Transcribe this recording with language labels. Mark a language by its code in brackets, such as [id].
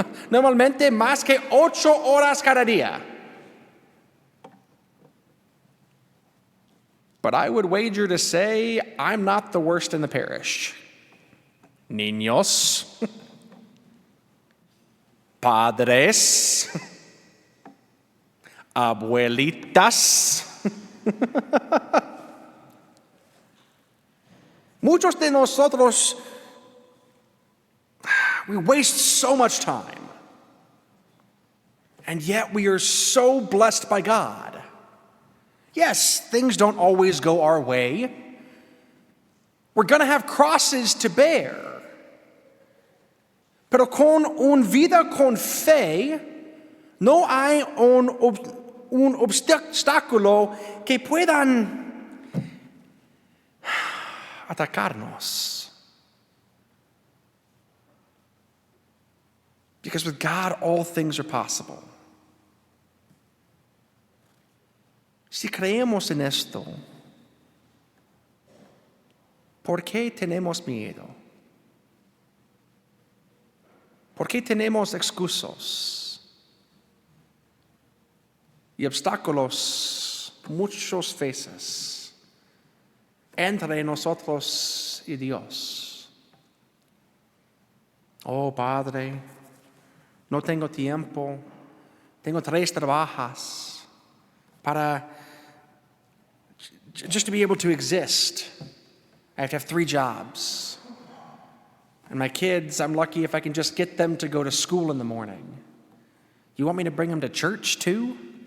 [es] Normalmente más que 8 horas cada día. [en] But I would wager to say I'm not the worst in the parish. [es] Niños, padres, abuelitas. Muchos de nosotros [en] We waste so much time. And yet we are so blessed by God. Yes, things don't always go our way. We're going to have crosses to bear. [es] Pero con una vida con fe, no hay un obstáculo que puedan atacarnos. [en] Because with God, all things are possible. [es] Si creemos en esto, ¿por qué tenemos miedo? ¿Por qué tenemos excusas y obstáculos muchas veces entre nosotros y Dios? Oh, Padre, no tengo tiempo, tengo 3 trabajos para [en] just to be able to exist. I have to have 3 jobs. And my kids, I'm lucky if I can just get them to go to school in the morning. You want me to bring them to church too?